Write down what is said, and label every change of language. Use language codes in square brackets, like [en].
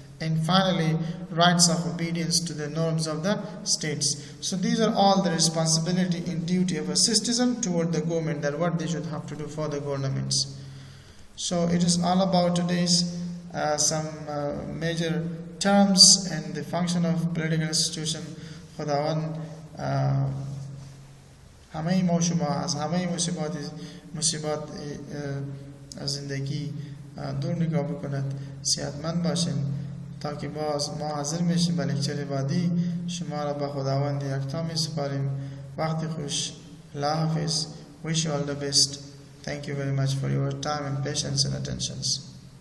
[en] And finally, rights of obedience to the norms of the states. So these are all the responsibility and duty of a citizen toward the government, that what they should have to do for the governments. So it is all about today's some major terms and the function of political institution. [fa] خداوند همه ما شما از همه مصیبات زندگی دور نگاه بکند، صحتمند باشین تا که باز ما حاضر میشیم به لکچر بعدی. شما را به خداوند یکتا میسپاریم. وقتی خوش. الله حافظ. [en] Wish you all the best. Thank you very much for your time and patience and attentions.